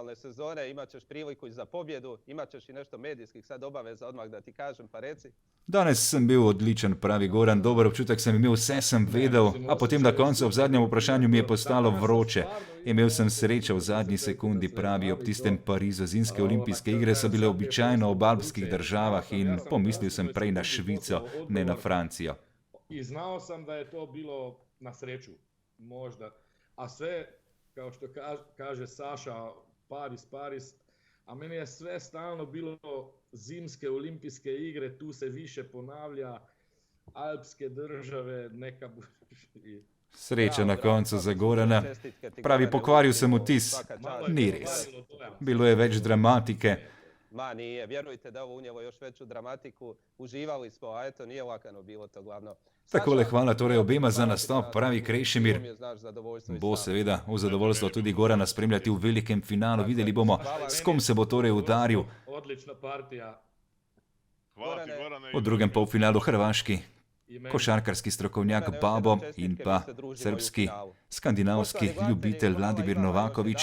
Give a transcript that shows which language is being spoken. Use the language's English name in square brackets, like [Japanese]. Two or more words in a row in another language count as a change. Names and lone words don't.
[Slovenian] Danes sem bil odličen, pravi Goran, dober občutek sem imel, vse sem vedel, a potem na koncu ob zadnjem vprašanju mi je postalo vroče. Imel sem srečo v zadnji sekundi, pravi, ob tistem Parizu. Zimske olimpijske igre so bile običajno v alpskih državah in pomislil sem prej na Švico, ne na Francijo. [Croatian] I znao sam da je to bilo na sreću, možda. A sve, kao što kaže Saša, Paris, a meni je sve stalno bilo zimske olimpijske igre, tu se više ponavlja, alpske države, neka... [Slovenian] Sreča na koncu za Gorana. Pravi, pokvaril sem vtis. Ni res. Bilo je več dramatike. [Croatian] Ma nije, vjerujte da ovo unijelo još veću dramatiku, uživali smo, a eto nije lakano bilo to glavno. [Slovenian] Takole, hvala torej obema za nastop, pravi Krešimir. Bo seveda v zadovoljstvo tudi Gorana spremljati v velikem finalu, videli bomo, s kom se bo torej udaril. Odlična partija. V drugem polfinalu Hrvaški košarkarski strokovnjak Babo in pa srbski, skandinavski ljubitelj Vladimir Novaković.